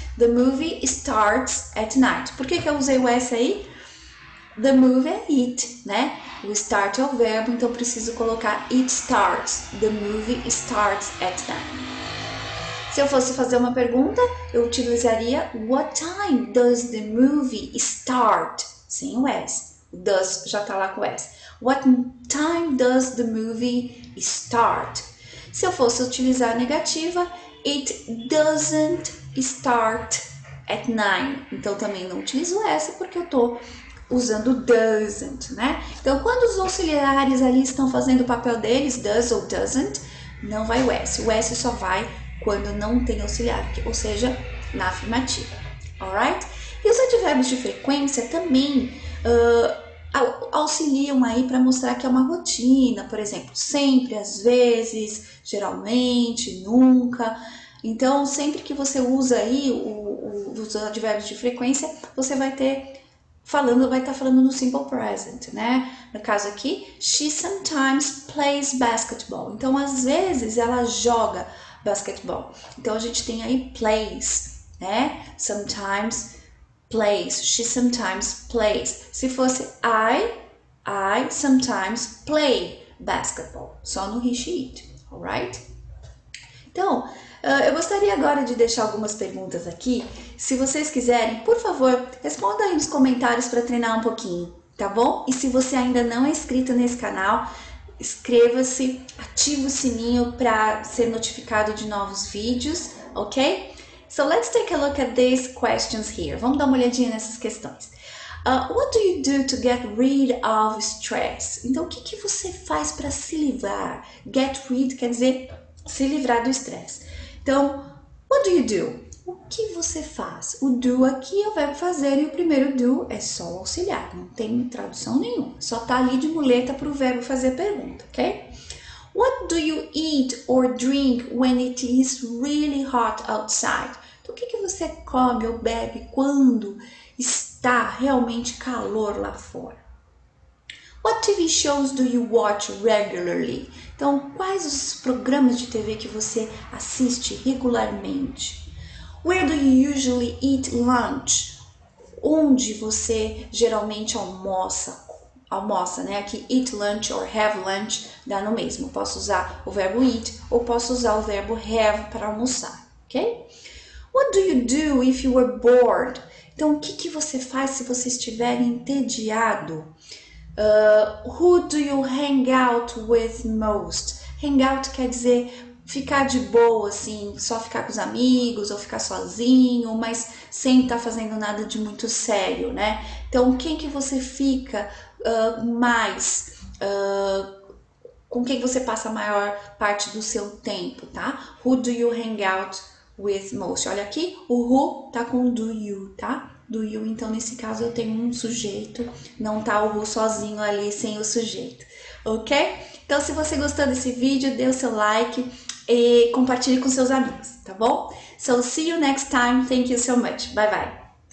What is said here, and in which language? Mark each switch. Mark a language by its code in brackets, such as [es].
[en] The movie starts at night. [pt] Por que eu usei o S aí? [en] The movie [pt] é it, né? O start é o verbo, então preciso colocar [en] it starts. The movie starts at 9. [pt] Se eu fosse fazer uma pergunta, eu utilizaria [en] what time does the movie start? [pt] Sem o S. O does já tá lá com o S. [en] What time does the movie start? [pt] Se eu fosse utilizar a negativa, [en] it doesn't start at 9. [pt] Então também não utilizo essa porque eu tô usando doesn't, né? Então quando os auxiliares ali estão fazendo o papel deles, does ou doesn't, não vai o S. O S só vai quando não tem auxiliar, ou seja, na afirmativa, alright? E os advérbios de frequência também auxiliam aí para mostrar que é uma rotina, por exemplo, sempre, às vezes, geralmente, nunca. Então, sempre que você usa aí os advérbios de frequência, você vai estar falando no simple present, né? No caso aqui, [en] she sometimes plays basketball. [pt] Então, às vezes, ela joga basquetebol. Então, a gente tem aí plays, né? [en] Sometimes plays. She sometimes plays. [pt] Se fosse [en] I sometimes play basketball. [pt] Só no he, she, it, alright? Então, eu gostaria agora de deixar algumas perguntas aqui. Se vocês quiserem, por favor, responda aí nos comentários para treinar um pouquinho, tá bom? E se você ainda não é inscrito nesse canal, inscreva-se, ative o sininho para ser notificado de novos vídeos, ok? [en] So let's take a look at these questions here. [pt] Vamos dar uma olhadinha nessas questões. [en] What do you do to get rid of stress? [pt] Então, o que você faz para se livrar? Get rid quer dizer se livrar do estresse. Então, [en] what do you do? [pt] O que você faz? O do aqui é o verbo fazer e o primeiro do é só o auxiliar, não tem tradução nenhuma. Só tá ali de muleta para o verbo fazer pergunta, ok? [en] What do you eat or drink when it is really hot outside? [pt] Então, o que você come ou bebe quando está realmente calor lá fora? [en] What TV shows do you watch regularly? [pt] Então, quais os programas de TV que você assiste regularmente? [en] Where do you usually eat lunch? [pt] Onde você geralmente almoça, né? Aqui, [en] eat lunch or have lunch [pt] dá no mesmo. Posso usar o verbo eat ou posso usar o verbo have para almoçar, ok? [en] What do you do if you were bored? [pt] Então, o que você faz se você estiver entediado? [en] Who do you hang out with most? [pt] Hang out quer dizer ficar de boa, assim, só ficar com os amigos ou ficar sozinho, mas sem estar fazendo nada de muito sério, né? Então, quem que você fica mais, com quem você passa a maior parte do seu tempo, tá? [en] Who do you hang out with most? [pt] Olha aqui, o who tá com do you, tá? Do you, então nesse caso eu tenho um sujeito, não tá o who sozinho ali sem o sujeito, ok? Então se você gostou desse vídeo, dê o seu like e compartilhe com seus amigos, tá bom? [en] So see you next time, thank you so much, bye bye!